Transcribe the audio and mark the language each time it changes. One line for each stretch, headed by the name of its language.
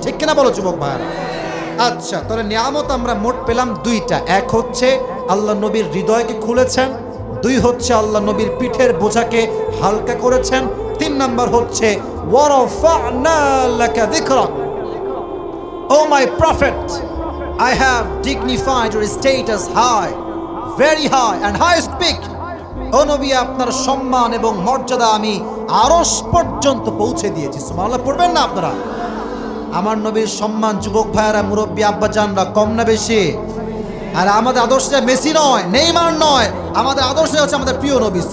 Bangla: ঠিক কিনা বলো যুবক ভাইরা? আচ্ছা, তাহলে নিয়ামত আমরা মোট পেলাম 2টা। এক হচ্ছে আল্লাহ নবীর হৃদয়কে খুলেছেন, 2 হচ্ছে আল্লাহ নবীর পিঠের বোঝাকে হালকা করেছেন, 3 নাম্বার হচ্ছে
Arabic: ওয়ারাফা'না লাকা যিকরাক।
English: Oh my prophet, I have dignified your status high, very high and highest peak.
Bangla: ও নবী আপনার সম্মান এবং মর্যাদা আমি আরশ পর্যন্ত পৌঁছে দিয়েছি। সুবহানাল্লাহ পড়বেন না আপনারা? আমার নবীর সম্মান যুবক ভাইয়েরা, মুরব্বী আব্বাজানরা কম না বেশি? আর আমাদের আদর্শটা মেসি নয়, নেইমার নয়, আমাদের আদর্শ হচ্ছে আমাদের প্রিয় নবী।